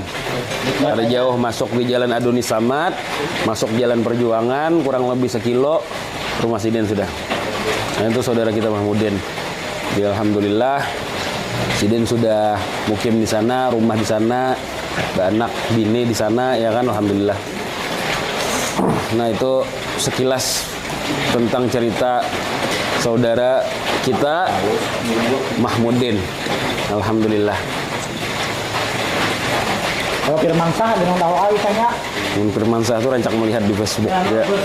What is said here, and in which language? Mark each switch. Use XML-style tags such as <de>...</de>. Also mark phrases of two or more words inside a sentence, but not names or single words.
<id>Ada jauh masuk di Jalan Adonis Samad, masuk Jalan Perjuangan kurang lebih 1 kilo rumah Sidin sudah. Nah, itu saudara kita Mahmudin. Jadi alhamdulillah Sidin sudah mukim di sana, rumah di sana, ada anak bini di sana ya kan, alhamdulillah. Nah itu sekilas tentang cerita saudara kita Mahmudin, alhamdulillah. Kalau Firmansyah dengan tahu Aisyahnya. Yang Firmansyah itu rancak melihat di Facebook ya.</id>